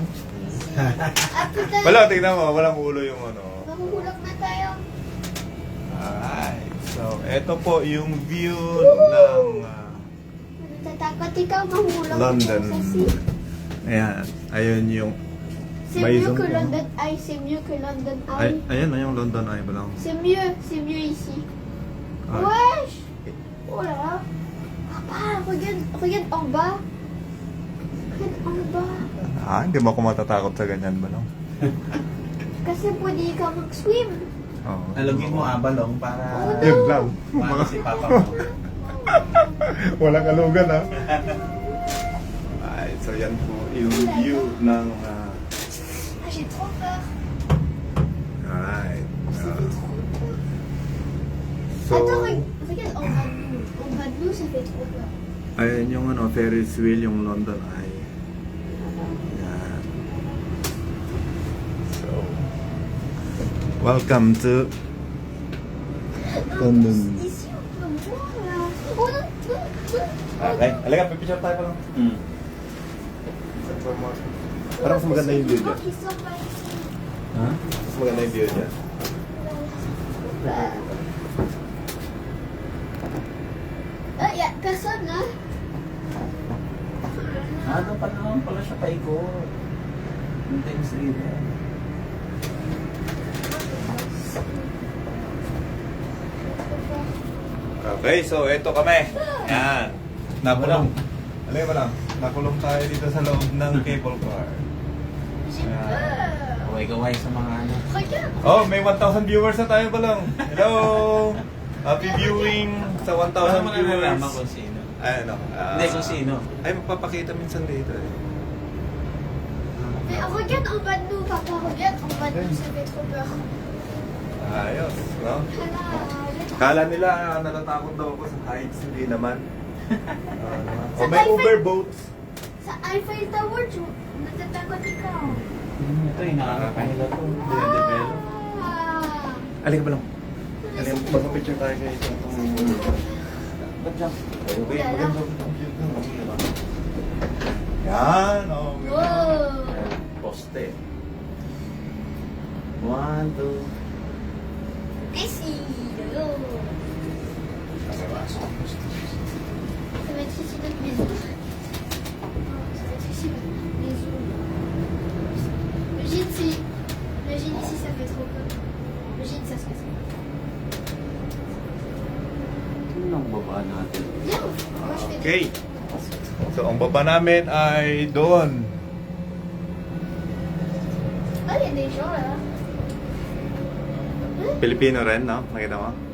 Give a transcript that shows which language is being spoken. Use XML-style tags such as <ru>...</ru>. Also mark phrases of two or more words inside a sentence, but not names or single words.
<en>After that,</en> <tl>Wala, tingnan mo. Walang ulo yung ano. mahuhulog na tayo. Alright. So, eto po yung view ng Natatakot ikaw, mahulog London. ka sa sea. Ayan. Ayun yung...</tl> <fr>C'est</fr> <tl>May</tl> <fr>mieux</fr> <tl>zoom</tl> <fr>que</fr> <tl>ka.</tl> <fr>London Eye, c'est mieux que London</fr> <tl>Ay,</tl> <fr>Eye.</fr> <tl>ayan na yung London Eye ba lang?</tl> <fr>C'est mieux ici. Ah. Wesh! Oh là là. Papa, regarde en bas. Regarde en bas.</fr> <tl>Ah, hindi mo ako matatakot sa ganyan ba lang? Kasi pwede ka mag-swim. Oo. Alugin mo Balong para... Oh, Yun lang. Para si Papa mo. Walang alugan ha. Alright, so yan po yung view ng...</tl> <fr>Ah, j'ai trop peur.</fr> <tl>alright.</tl> <fr>Ça fait trop peur.</fr> <tl>So,</tl> <fr>Attends, regarde en bas de nous. En bas de nous, ça fait trop peur.</fr> <tl>ayun yung ano, Ferris wheel, yung London Eye. Yan.</tl> <en>So, welcome to London.</en> <fr>Ici, on peut voir là. Oh non,</fr> <tl>Okay, alaga, pipicture tayo pa lang. Parang mas maganda yung view dyan.</tl> <fr>Ils sont pas ici. Ha?</fr> <tl>Mas maganda yung view dyan.</tl> <fr>Y a personne là.</fr> <tl>Doon pa naman pala siya paikot. Yung Thames River. Okay, so eto kami. Yan. Nakulong. Alay mo lang. Nakulong tayo dito sa loob ng cable car.</tl> <fr>J'ai peur.</fr> <tl>Gaway-gaway sa mga ano.</tl> <fr>Regarde.</fr> <tl>Oh, may 1,000 viewers na tayo pa lang.</tl> <en>Hello! Happy viewing sa 1,000</en> <tl>Paano mo</tl> <en>viewers.</en> <tl>nalalaman kung sino? Ay, ano? Hindi, kung sino. Ay, magpapakita minsan dito eh.</tl> <fr>Mais regarde en bas de nous, papa. Regarde en bas de nous, ça fait trop peur.</fr> <tl>Ayos, no?</tl> <fr>Voilà.</fr> <tl>Kala nila natatakot daw ako sa heights, hindi naman. Sa Oh, may Eiffel- Uber boats. Sa Eiffel Tower, natatakot ikaw. Ito yung nakakahila to. Develop. Ah. Alika ba lang? Alika, magpapicture tayo kayo ito. Ba't dyan? Okay, maganda ang view na. Yan, oh. Wow. Poste. 1, 2.</tl> <fr>Ici. Oh. Ça va être ici notre maison. Ça va être ici notre maison. Imagine ici, ça fait trop peur. Imagine ça se passe.</fr> <tl>Ano ang baba natin?</tl> <fr>Viens, moi je fais</fr> <tl>Okay. So, ang baba namin ay doon.</tl> <fr>Ah, il y a des gens là.</fr> <tl>Pilipino rin, no? Nakita mo?</tl>